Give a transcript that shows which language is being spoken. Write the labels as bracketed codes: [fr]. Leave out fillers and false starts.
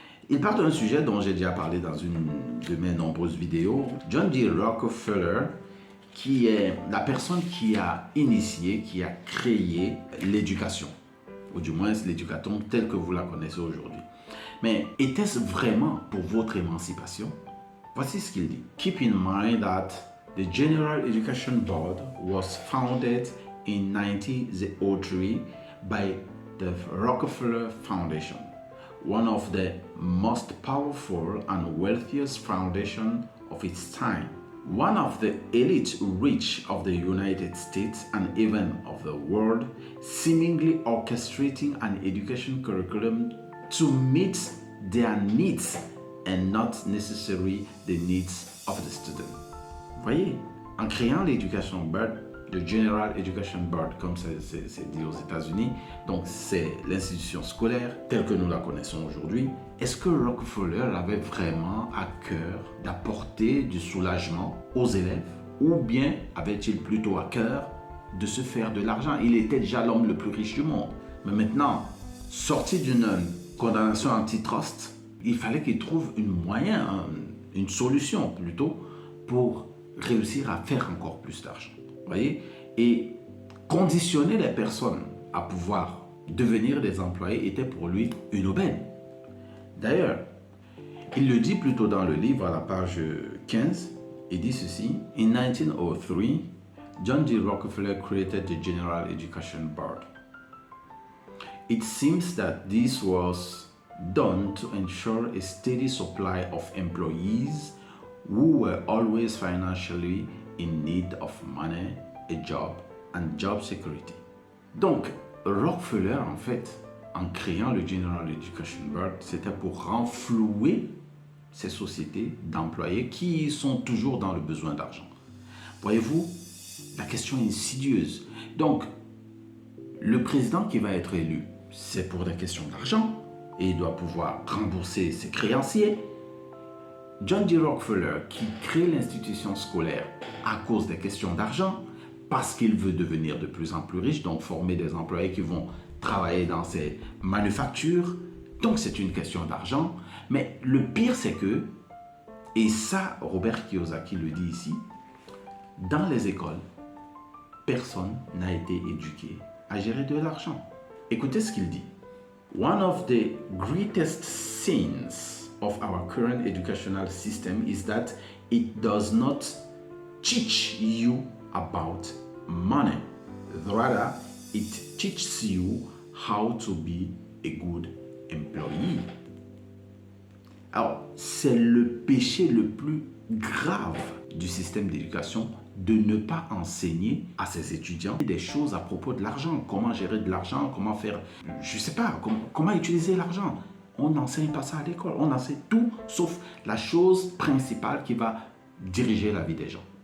[fr] Il parle d'un sujet dont j'ai déjà parlé dans une de mes nombreuses vidéos. John D. Rockefeller, qui est la personne qui a initié, qui a créé l'éducation, ou du moins l'éducation telle que vous la connaissez aujourd'hui. Mais était-ce vraiment pour votre émancipation? Voici ce qu'il dit. [en] Keep in mind that the General Education Board was founded in 1903 by the Rockefeller Foundation, one of the most powerful and wealthiest foundations of its time. One of the elite rich of the United States and even of the world, seemingly orchestrating an education curriculum to meet their needs and not necessarily the needs of the student. [fr] Vous voyez, en créant l'Education Board, le General Education Board, comme c'est dit aux États-Unis, donc c'est l'institution scolaire telle que nous la connaissons aujourd'hui, est-ce que Rockefeller avait vraiment à cœur d'apporter du soulagement aux élèves ou bien avait-il plutôt à cœur de se faire de l'argent? Il était déjà l'homme le plus riche du monde. Mais maintenant, sorti d'une condamnation antitrust, il fallait qu'il trouve une solution plutôt pour réussir à faire encore plus d'argent. Voyez? Et conditionner les personnes à pouvoir devenir des employés était pour lui une aubaine. D'ailleurs, il le dit plutôt dans le livre à la page 15, il dit ceci. [en] In 1903, John D. Rockefeller created the General Education Board. It seems that this was done to ensure a steady supply of employees who were always financially in need of money, a job and job security. [fr] Donc, Rockefeller, en fait, en créant le General Education Board, c'était pour renflouer ces sociétés d'employés qui sont toujours dans le besoin d'argent. Voyez-vous, la question est insidieuse. Donc, le président qui va être élu, c'est pour des questions d'argent et il doit pouvoir rembourser ses créanciers. John D. Rockefeller, qui crée l'institution scolaire à cause des questions d'argent, parce qu'il veut devenir de plus en plus riche, donc former des employés qui vont travailler dans ces manufactures. Donc c'est une question d'argent. Mais le pire, c'est que, et ça, Robert Kiyosaki le dit ici, dans les écoles, personne n'a été éduqué à gérer de l'argent. Écoutez ce qu'il dit. [en] One of the greatest sins of our current educational system is that it does not teach you about money. Rather, it teaches you how to be a good employee. [fr] Alors, c'est le péché le plus grave du système d'éducation de ne pas enseigner à ses étudiants des choses à propos de l'argent, comment gérer de l'argent, comment faire, je ne sais pas, comment utiliser l'argent. On n'enseigne pas ça à l'école. On enseigne tout sauf la chose principale qui va diriger la vie des gens.